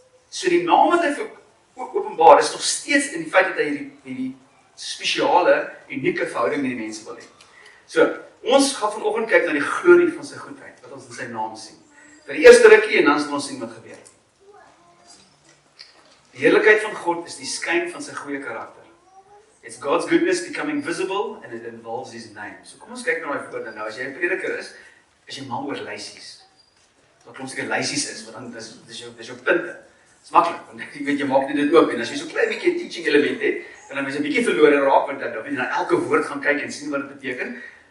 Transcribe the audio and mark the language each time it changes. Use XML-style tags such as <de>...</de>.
<af>So die naam wat hy openbaar is nog steeds in die feit dat hy hierdie spesiale, unieke verhouding met die mense wil hê. So, ons gaan vanoggend kyk na die glorie van sy goedheid, wat ons in sy naam sien. Vir die eerste rukkie en dan sal ons sien wat gebeur. Die heerlikheid van God is die skyn van sy goeie karakter.</af> <en>It's God's goodness becoming visible and it involves his name.</en> <af>So kom ons kyk na daai woorde nou. As jy 'n prediker is jy mal oor lysies. Wat klomp seker lysies is, want dan dis jou punte. Dis maklik, want jy weet jy maak net dit oop en as jy so klein bietjie teaching element het, dan is jy 'n bietjie verlore raak want dan jy na elke woord gaan kyk en sien wat dit beteken.</af>